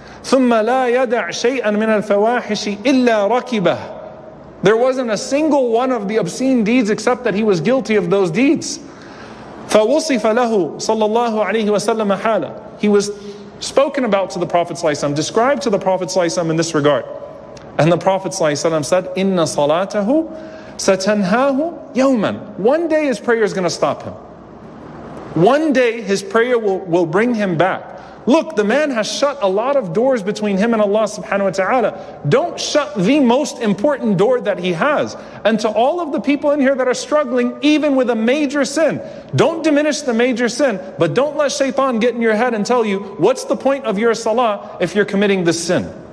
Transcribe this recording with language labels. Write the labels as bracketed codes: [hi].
[ar] ثُمَّ لَا يَدَعْ شَيْئًا مِنَ الْفَوَاحِشِ إِلَّا رَكِبَهُ. [en] There wasn't a single one of the obscene deeds except that he was guilty of those deeds. [ar] فَوُصِفَ لَهُ صَلَّى اللَّهُ عَلَيْهِ وَسَلَّمَ حَالًا. [en] He was spoken about to the Prophet ﷺ, described to the Prophet ﷺ in this regard. And the Prophet ﷺ said, [ar] إِنَّ صَلَاتَهُ سَتَنْهَاهُ يَوْمًا. [en] One day his prayer is going to stop him. One day his prayer will bring him back. Look, the man has shut a lot of doors between him and Allah subhanahu wa ta'ala. Don't shut the most important door that he has. And to all of the people in here that are struggling, even with a major sin, don't diminish the major sin, but don't let shaitan get in your head and tell you, what's the point of your salah if you're committing this sin?